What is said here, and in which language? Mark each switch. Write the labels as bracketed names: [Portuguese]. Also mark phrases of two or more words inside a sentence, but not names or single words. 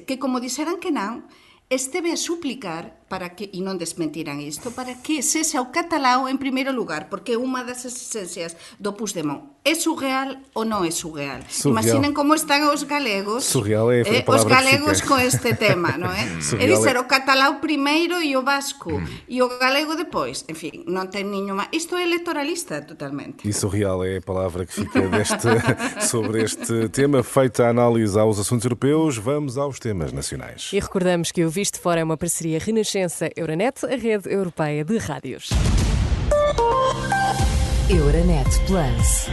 [Galician] Que como dixeran que non, esteve a suplicar para que, e non desmentiran isto, para que sexa o catalán en primeiro lugar, porque é unha das exigencias do Puigdemont. É surreal ou non é surreal? Imaginen como están os galegos, os galegos con este tema, non é? É dizer, o catalán primeiro e o vasco, e o galego depois. En fin, non ten niñuma... Isto é electoralista totalmente. [Portuguese] E surreal é a palavra que fica sobre este tema. Feita a análise aos assuntos europeus, vamos aos temas nacionais. E recordamos que o Visto Fora é uma parceria Renascença Euronet, a rede europeia de rádios. Euronet Plus.